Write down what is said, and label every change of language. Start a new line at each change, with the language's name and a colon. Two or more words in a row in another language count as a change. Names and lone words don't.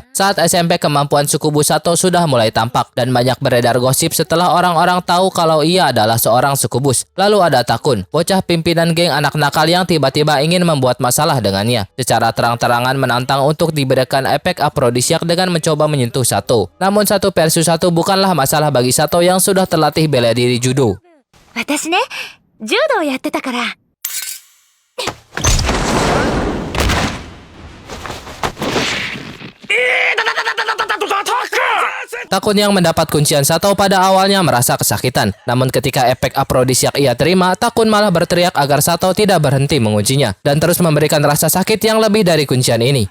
Indonesian: Saat SMP kemampuan sukubus Sato sudah mulai tampak dan banyak beredar gosip setelah orang-orang tahu kalau ia adalah seorang sukubus. Lalu ada Takun, bocah pimpinan geng anak nakal yang tiba-tiba ingin membuat masalah dengannya. Secara terang-terangan menantang untuk diberikan efek afrodisiak dengan mencoba menyentuh Sato. Namun 1 versus 1 bukanlah masalah bagi Sato yang sudah terlatih bela diri judo.
Japanese: 私ね、柔道やってたから。
Indonesian: Takun yang mendapat kuncian Sato pada awalnya merasa kesakitan. Namun ketika efek afrodisiak ia terima, Takun malah berteriak agar Sato tidak berhenti menguncinya dan terus memberikan rasa sakit yang lebih dari kuncian ini.